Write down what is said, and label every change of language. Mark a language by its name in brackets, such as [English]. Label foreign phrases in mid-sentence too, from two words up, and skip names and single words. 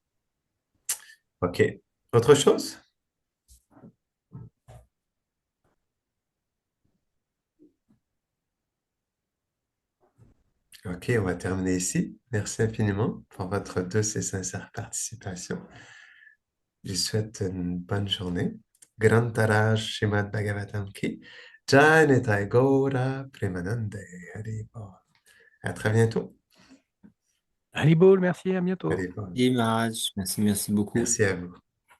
[French] OK. Autre chose? OK, on va terminer ici. Merci infiniment pour votre douce et sincère participation. Je vous souhaite une bonne journée. [Hindi] ग्रंथराज श्रीमद् भागवतम् की जय [Bangla] নিতাই গৌর প্রেমানন্দে হরি বোল. [French] À très bientôt. Haribol, merci, à bientôt. [Bangla] হরি বোল. [French] Et Maharaj, merci, merci beaucoup. Merci à vous.